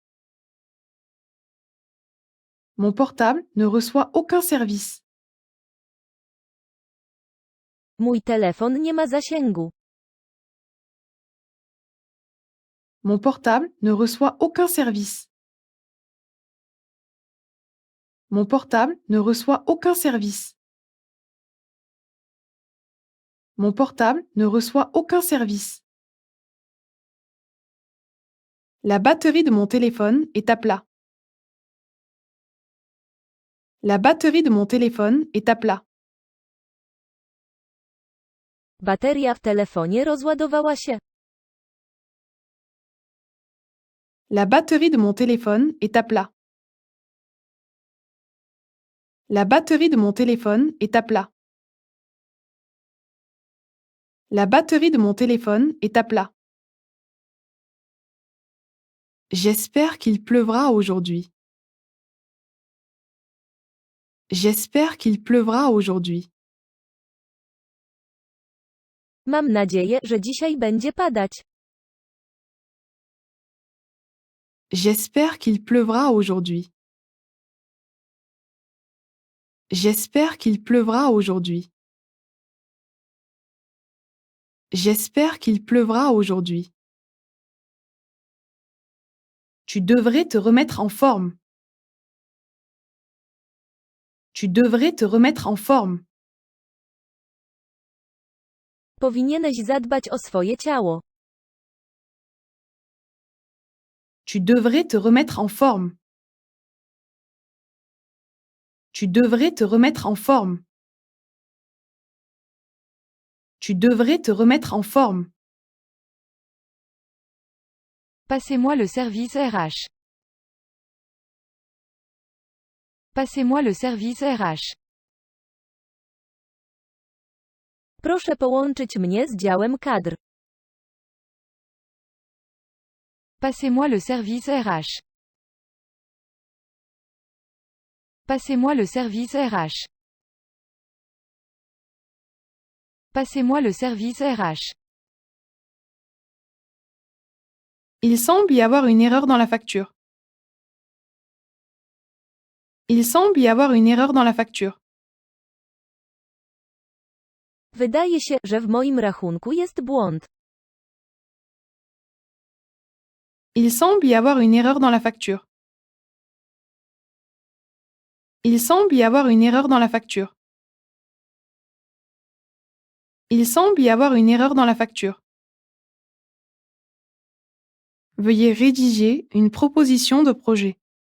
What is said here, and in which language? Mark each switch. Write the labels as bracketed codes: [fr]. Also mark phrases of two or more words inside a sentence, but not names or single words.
[fr] Mon portable ne reçoit aucun service. [pl] Mój telefon nie ma zasięgu. [fr] Mon portable ne reçoit aucun service. Mon portable ne reçoit aucun service. Mon portable ne reçoit aucun service. La batterie de mon téléphone est à plat. La batterie de mon téléphone est à plat. [pl] Bateria w telefonie rozładowała się. [fr] La batterie de mon téléphone est à plat. La batterie de mon téléphone est à plat. La batterie de mon téléphone est à plat. J'espère qu'il pleuvra aujourd'hui. J'espère qu'il pleuvra aujourd'hui. [pl] Mam nadzieję, że dzisiaj będzie padać. [fr] J'espère qu'il pleuvra aujourd'hui. J'espère qu'il pleuvra aujourd'hui. J'espère qu'il pleuvra aujourd'hui. Tu devrais te remettre en forme. Tu devrais te remettre en forme. [pl] Powinieneś zadbać o swoje ciało. [fr] Tu devrais te remettre en forme. Tu devrais te remettre en forme. Tu devrais te remettre en forme. Passez-moi le service RH. Passez-moi le service RH. [pl] Proszę połączyć mnie z działem kadr. [fr] Passez-moi le service RH. Passez-moi le service RH. Passez-moi le service RH. Il semble y avoir une erreur dans la facture. Il semble y avoir une erreur dans la facture. [pl] Wydaje się, że w moim rachunku jest błąd. [fr] Il semble y avoir une erreur dans la facture. Il semble y avoir une erreur dans la facture. Il semble y avoir une erreur dans la facture. Veuillez rédiger une proposition de projet.